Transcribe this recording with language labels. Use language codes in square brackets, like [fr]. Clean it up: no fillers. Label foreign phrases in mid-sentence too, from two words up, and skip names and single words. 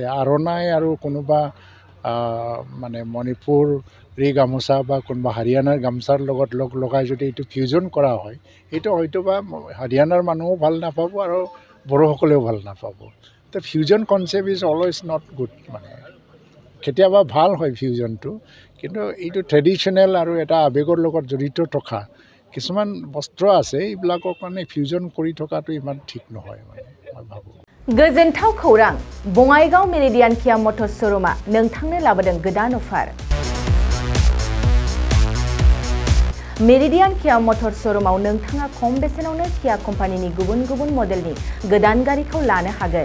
[as] আৰণাই আৰু কোনোবা মানে মণিপুৰী গামোচা বা কোনোবা হাৰিয়ানাৰ গামোচাৰ লগত লগাই যদি এইটো ফিউজন কৰা হয়, সেইটো হয়তো বা হাৰিয়ানাৰ মানুহো ভাল নাপাব আৰু বড়োসকলেও ভাল নাপাব। তো [en] fusion concept is always not good. [as] মানে কেতিয়াবা ভাল হয় ফিউজনটো, কিন্তু এইটো ট্ৰেডিশ্যনেল আৰু এটা আৱেগৰ লগত জড়িত থকা কিছুমান বস্ত্ৰ আছে, এইবিলাকৰ কাৰণে ফিউজন কৰি থকাটো ইমান ঠিক নহয় মানে মই ভাবোঁ। [brx] गोजोनथाव खौरां, बङाइगाव मेरिडियान किया मटर्स श'रुमा नोंथांनो लाबोदों गोदान अफार। मेरिडियान किया मटर्स श'रुमाव नोंथाङा खम बेसेनावनो किया कम्पानिनि गुबुन गुबुन मडेलनि गोदान गारिखौ लानो हागोन।